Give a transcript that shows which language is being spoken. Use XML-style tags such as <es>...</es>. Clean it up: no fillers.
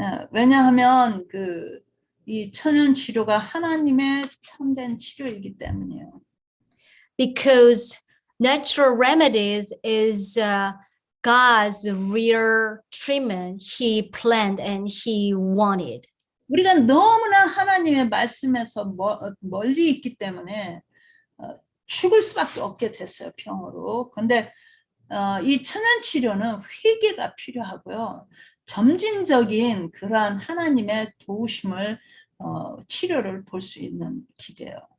<ko>왜냐하면 이 천연치료가 하나님의 참된 치료이기 때문이에요.</ko> <en>Because natural remedies is God's real treatment He planned and He wanted.</en> <ko>우리가 너무나 하나님의 말씀에서 멀리 있기 때문에 죽을 수밖에 없게 됐어요, 병으로. 근데 이 천연치료는 회개가 필요하고요. 점진적인 그러한 하나님의 도우심을 치료를 볼 수 있는 길이에요.</ko>